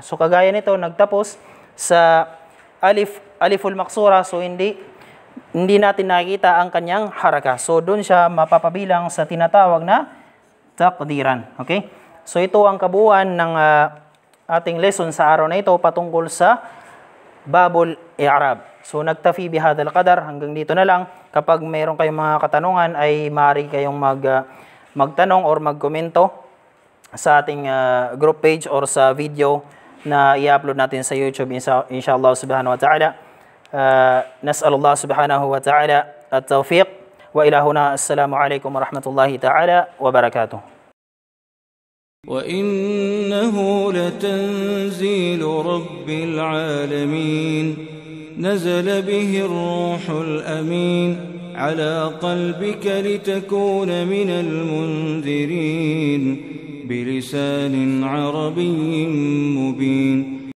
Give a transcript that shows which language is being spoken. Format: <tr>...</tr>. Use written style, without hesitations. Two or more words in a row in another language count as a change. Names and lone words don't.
<tl>So kagaya nito, nagtapos sa</tl> <ar>الألف المقصورة,</ar> <tl>so hindi natin nakikita ang kanyang haraka. So doon siya mapapabilang sa tinatawag na takdiran. Okay? So ito ang kabuuan ng ating lesson sa araw na ito patungkol sa</tl> <ar>باب الإعراب. So نكتفي بهذا القدر,</ar> <tl>hanggang dito na lang. Kapag mayroon kayong mga katanungan ay maaari kayong magtanong or magkomento sa ating</tl> <en>group page</en> <tl>or sa video na i-upload natin sa YouTube</tl> <ar>إن شاء الله سبحانه وتعالى. نسأل الله سبحانه وتعالى التوفيق وإلى هنا. السلام عليكم ورحمة الله تعالى وبركاته. وإنه لتنزيل رب العالمين نزل به الروح الأمين على قلبك لتكون من المنذرين بلسان عربي مبين</ar>